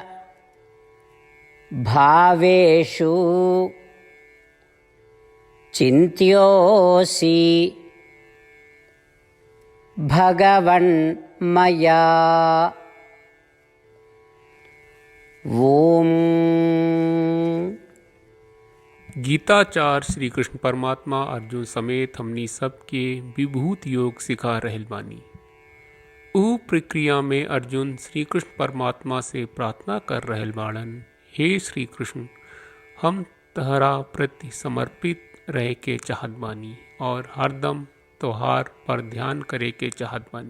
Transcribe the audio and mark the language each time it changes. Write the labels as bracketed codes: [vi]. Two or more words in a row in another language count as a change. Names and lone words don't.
[sa] भावेषु चिन्त्योऽसि भगवन् मया। ओम। [bho] गीताचार्य श्री कृष्ण परमात्मा अर्जुन समेत हमनी सबके विभूत योग सिखा रहल बानी। ऊ प्रक्रिया में अर्जुन श्री कृष्ण परमात्मा से प्रार्थना कर रहल बाड़न, हे श्री कृष्ण, हम तहरा प्रति समर्पित रह के चाहत बानी और हरदम तोहार पर ध्यान करे के चाहत बानी।